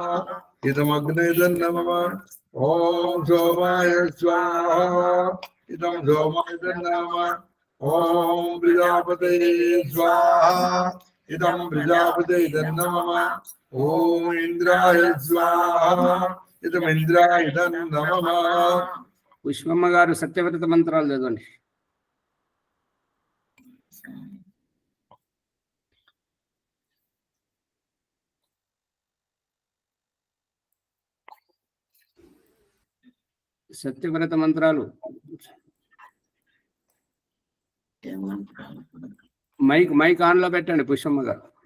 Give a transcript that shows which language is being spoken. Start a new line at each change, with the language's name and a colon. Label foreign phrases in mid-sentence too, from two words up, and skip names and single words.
Sanskrit: इदमग्ने नमः ओम सोमाय स्वाहा इदं सोमाय नमः ओम प्रजापते स्वाहा इदं प्रजापते नमः ओम इंद्राय स्वाहा इदं इंद्राय नमः।
Telugu: पुष्पम्మ గారు సత్యవ్రత మంత్రాలు చదవండి। సత్యవ్రత మంత్రాలు మైక్ ఆన్ లో పెట్టండి పుష్పమ్మ గారు।